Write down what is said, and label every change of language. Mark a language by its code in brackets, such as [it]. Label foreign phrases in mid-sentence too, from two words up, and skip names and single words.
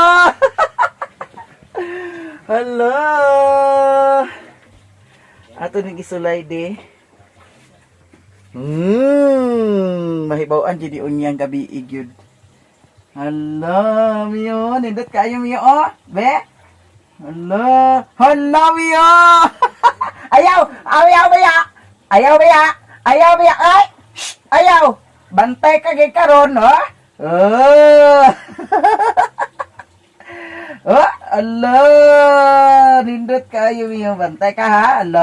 [ceb] Hala. Ato ning isulay di. Mahibaw-an di unyang gabi igyud. Hala, Mio, nindot kayo Mio, oh. Be. Hala, Mio. Ayaw ba? Ayaw ba? Ay. Shh, ayaw. Bantay ka gay karon, ha? Oh. Oh, Allah. nindot kayo Mio. Bantay ka ha. Hala.